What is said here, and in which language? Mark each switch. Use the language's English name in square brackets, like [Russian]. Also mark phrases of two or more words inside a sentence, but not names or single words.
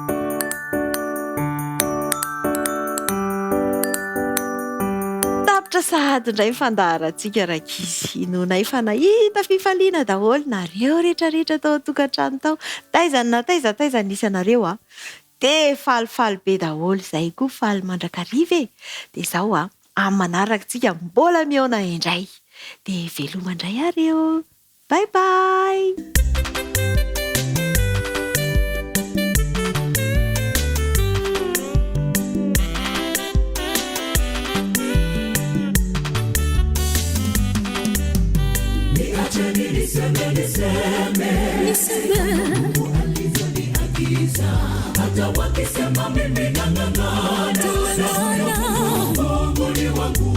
[Malagasy] Sahady indray fandaharantsika rakizy nonay fa nahita fifaliana daholo nareo rehetrarehetra tao an-tokantrano tao taizany na taiza nisy anareo dia falifaly be daholo izay koa faly mandrakariva dia izao amin'ny manaraka tsika mbola miaona indray dia veloma indray areo. [English] Bye bye. [Swahili] Niacheni niseme Mungu alivyoniagiza, hata wakisema mimi nang'ang'ana, Mungu ni wangu.